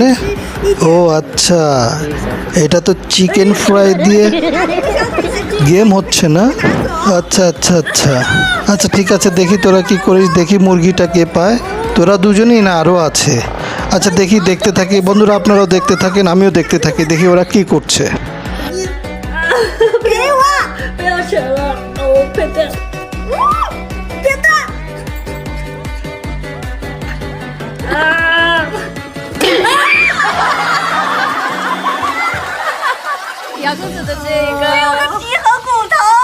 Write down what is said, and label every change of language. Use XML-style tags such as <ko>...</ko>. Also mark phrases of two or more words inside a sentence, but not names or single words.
<bn>ও আচ্ছা, এটা তো চিকেন ফ্রাই দিয়ে গেম হচ্ছে না? আচ্ছা আচ্ছা আচ্ছা আচ্ছা, ঠিক আছে, দেখি তোরা কি করিস, দেখি মুরগিটা কে পায়। তোরা দুজনেই না আরও আছে? আচ্ছা দেখি, দেখতে থাকি বন্ধুরা, আপনারাও দেখতে থাকেন, আমিও দেখতে থাকি, দেখি ওরা কি করছে।</bn> <zh>给我！不要选了，我快点！别动！啊！姚公子的这个，我有个皮和骨头。</zh>